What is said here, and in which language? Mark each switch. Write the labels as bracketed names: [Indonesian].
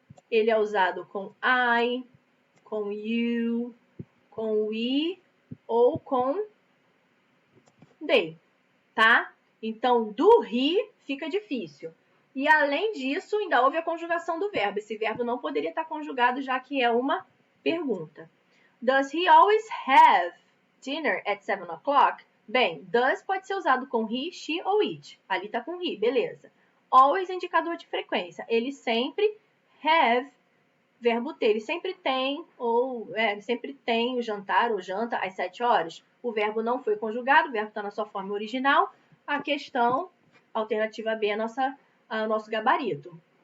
[Portuguese] Ele é usado com I, com you, com we ou com they, tá? Então, do he fica difícil. E, além disso, ainda houve a conjugação do verbo. Esse verbo não poderia estar conjugado, já que é uma pergunta. [English] Does he always have dinner at 7 o'clock? [Portuguese] Bem, does pode ser usado com he, she ou it. Ali está com he, beleza. Always, indicador de frequência. Ele sempre have, verbo ter. Ele sempre tem, ele sempre tem o jantar ou janta às 7 horas. O verbo não foi conjugado, o verbo está na sua forma original. A questão, alternativa B, é o nosso gabarito.